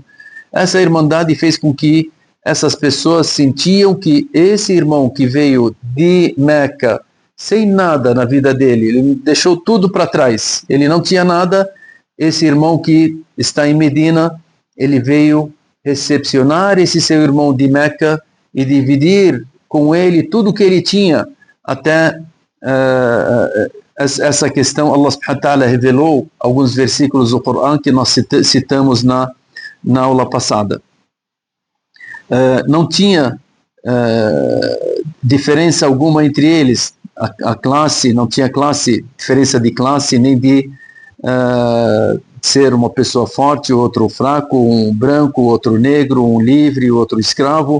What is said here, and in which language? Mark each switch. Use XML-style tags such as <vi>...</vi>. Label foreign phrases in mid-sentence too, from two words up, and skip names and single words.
<pt>Essa irmandade fez com que essas pessoas sentiam que esse irmão que veio de Meca, sem nada na vida dele, ele deixou tudo para trás, ele não tinha nada, esse irmão que está em Medina, ele veio recepcionar esse seu irmão de Meca e dividir com ele tudo que ele tinha, até essa questão.</pt> <ar>الله سبحانه و تعالى</ar> <pt>revelou alguns versículos do Corão que nós citamos na aula passada. Não tinha diferença alguma entre eles, a classe, não tinha diferença de classe, nem de ser uma pessoa forte, outro fraco, um branco, outro negro, um livre, outro escravo.</pt>